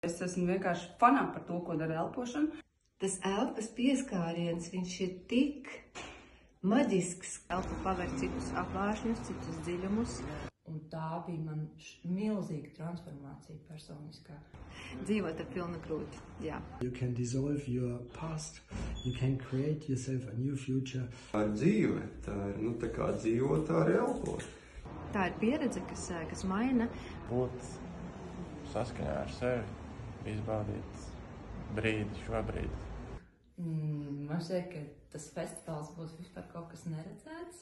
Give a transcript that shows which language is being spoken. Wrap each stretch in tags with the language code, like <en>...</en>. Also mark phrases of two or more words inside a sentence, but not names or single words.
<lv>Es esmu vienkārši fanā par to, ko dara elpošana. Tas elpas pieskāriens, viņš ir tik maģisks. Elpa paver citus apvāršņus, citus dziļumus. Un tā bija man milzīga transformācija personiskā. Dzīvot ar pilnu grūti, jā.</lv> <en>You can dissolve your past, you can create yourself a new future.</en> <lv>Tā ir dzīve, tā ir, tā kā dzīvot, tā arī elpot. Tā ir pieredze, kas maina. Būt saskaņā ar sevi, izbaudīt brīdi, šobrīd. Man šķiet, ka tas festivāls būs vispār kaut kas neredzēts.</lv>